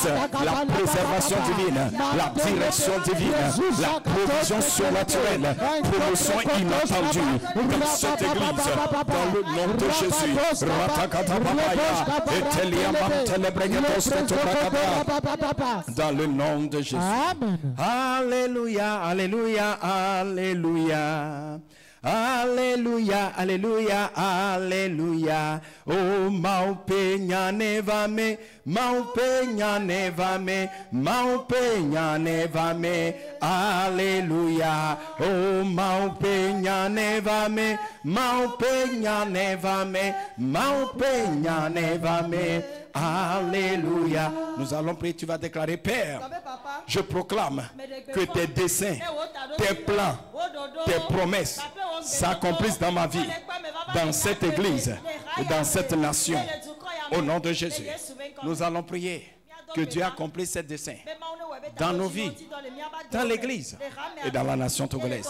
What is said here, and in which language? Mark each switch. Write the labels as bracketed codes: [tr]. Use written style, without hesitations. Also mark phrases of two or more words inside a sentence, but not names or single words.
[fr] La préservation divine, la direction divine, la provision surnaturelle, promotion inattendue dans cette église, dans le nom de Jésus. Dans le nom de Jésus. Alléluia, alléluia, alléluia. Alléluia, alléluia, alléluia. Oh, maupenya nevame, maupenya nevame, maupenya nevame. Alléluia. Oh, maupenya nevame, maupenya nevame, maupenya nevame. Alléluia. Nous allons prier, tu vas déclarer, Père, je proclame que tes desseins, tes plans, tes promesses s'accomplissent dans ma vie, dans cette église et dans cette nation. Au nom de Jésus, nous allons prier que Dieu accomplisse ses desseins dans nos vies, dans l'église et dans la nation togolaise.